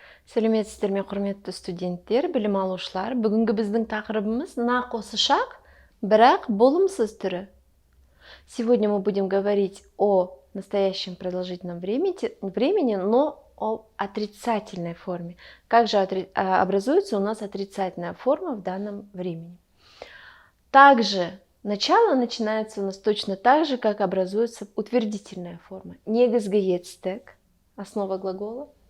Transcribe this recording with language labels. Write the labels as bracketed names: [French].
[Kazakh] Сәлеметсіздер ме, құрметті студенттер, білім алушылар. Бүгінгі біздің тақырыбымыз нақ осы шақ, бірақ болымсыз түрі. [Russian] Сегодня мы будем говорить о настоящем продолжительном времени, но о отрицательной форме. Как же образуется у нас отрицательная форма в данном времени? Также начало начинается у нас точно так же, как образуется утвердительная форма. Негізгі основа глагола.